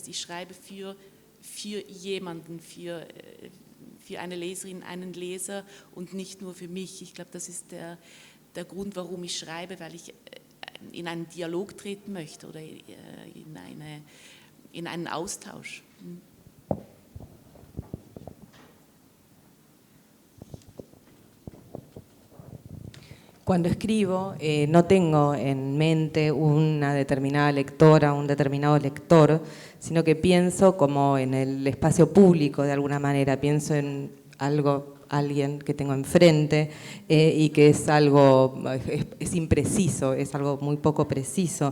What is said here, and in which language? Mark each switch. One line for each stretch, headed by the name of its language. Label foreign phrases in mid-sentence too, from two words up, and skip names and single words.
German: Ich schreibe für jemanden, für eine Leserin, einen Leser und nicht nur für mich. Ich glaube, das ist der Grund, warum ich schreibe, weil ich in einen Dialog treten möchte oder in einen Austausch.
Spanish: Cuando escribo, no tengo en mente una determinada lectora, un determinado lector, sino que pienso como en el espacio público de alguna manera, pienso en alguien que tengo enfrente y que es impreciso, es algo muy poco preciso.